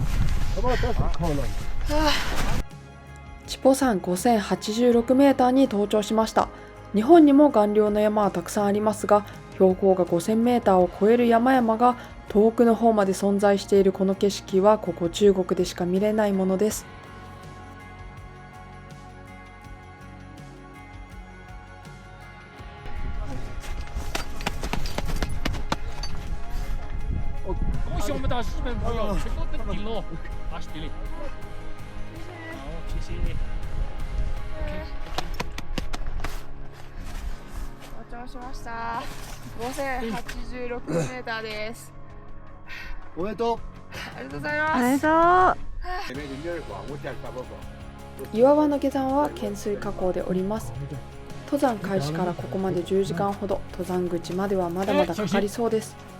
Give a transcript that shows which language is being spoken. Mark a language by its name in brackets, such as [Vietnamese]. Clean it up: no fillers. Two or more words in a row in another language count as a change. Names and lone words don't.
[Japanese] チポ山5086メーターに登頂しました。日本にも巌流の山はたくさんありますが、標高が5000メーターを超える山々が遠くの方まで存在しているこの景色は、ここ中国でしか見れないものです。 [Chinese] 恭喜我们的日本朋友全都登顶了，阿西里。好，谢谢。OK。 [Japanese] 頂しました。5086メーターです。おめでとありがとうございます。ありがとう。岩場の下山は懸垂加工でおります。登山開始からここまで10時間ほど、登山口まではまだまだかかりそうです。